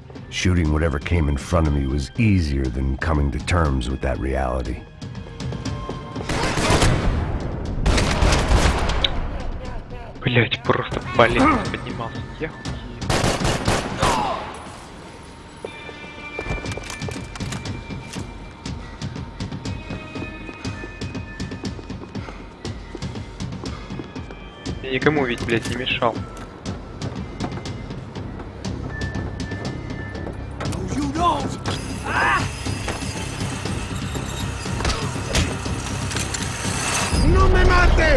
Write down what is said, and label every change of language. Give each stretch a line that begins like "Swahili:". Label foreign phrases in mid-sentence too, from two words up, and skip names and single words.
English: Shooting whatever came in front of me was easier than coming to terms with that reality.
Russian: Блять, просто болезнь поднимался. Я никому ведь, блять, не мешал.
Spanish: ¡No me mates!